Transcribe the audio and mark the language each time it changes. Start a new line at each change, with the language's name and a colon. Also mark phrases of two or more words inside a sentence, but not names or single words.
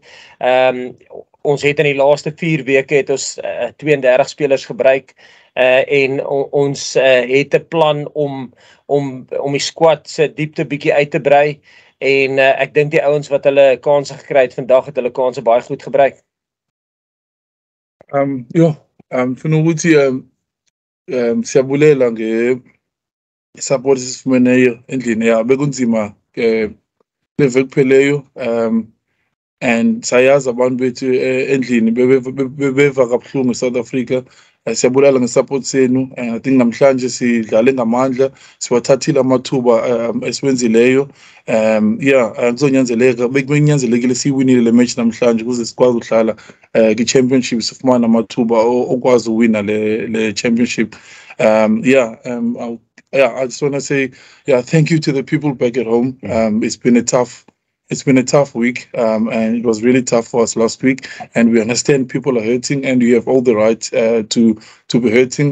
Afrikaans: Ons het in die laaste 4 weke het ons 32 spelers gebruik en ons het 'n plan om die squad se diepte bietjie uit te brei en ek dink die ouens wat hulle kansse gekry het vandag het hulle kansse baie goed gebruik.
Xhosa: Funa ukuthi siyabulela support esifumeneyo endlini bekunzima leveki kupheleyo and sayazi abantu bethu endlini beva kabuhlungu eSouth Africa. Siyabulela ngesupport senu.
English: I think
Xhosa: namhlanje sidlale ngamandla, siwathathile amathuba esiwenzileyo. Kuzonyanzeleka bekunyanzelekile siyiwinile le match namhlanje ukuze sikwazi ukudlala kwi-championship sifumana amathuba okwazi uwina le championship.
English: I just want to say, thank you to the people back at home. It's been a tough week, and it was really tough for us last week. And we understand people are hurting, and you have all the right to be hurting.